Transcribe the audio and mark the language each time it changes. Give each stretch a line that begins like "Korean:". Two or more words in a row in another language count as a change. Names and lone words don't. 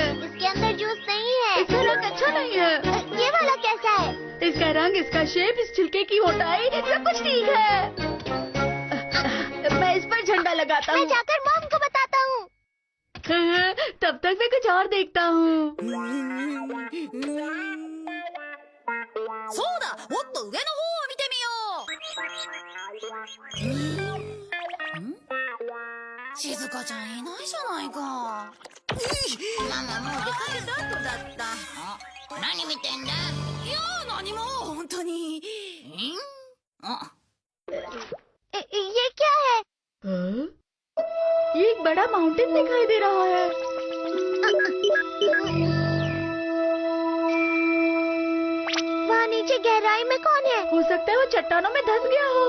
Hindi: इसके अंदर जूस नहीं है। इसका रंग अच्छा नहीं है। ये वाला कैसा है? इसका रंग, इसका शेप, इस छिलके की मोटाई, सब कुछ ठीक है। मैं इस पर ठंडा लगाता मैं हूँ। जाकर मॉम को बताता हूँ। तब तक मैं कुछ और देखता हूँ।
Japanese: そうだ、もっと上の方を見てみよう。静香ちゃんいないじゃないか。ママもう出かけた後だった。何見てんだ？いや何も本当に。あ、
Hindi: ये क्या है? हाँ? ये एक बड़ा माउंटेन दिखाई दे रहा है। वहाँ नीचे गहराई में कौन है? हो सकता है वो चट्टानों में धंस गया हो।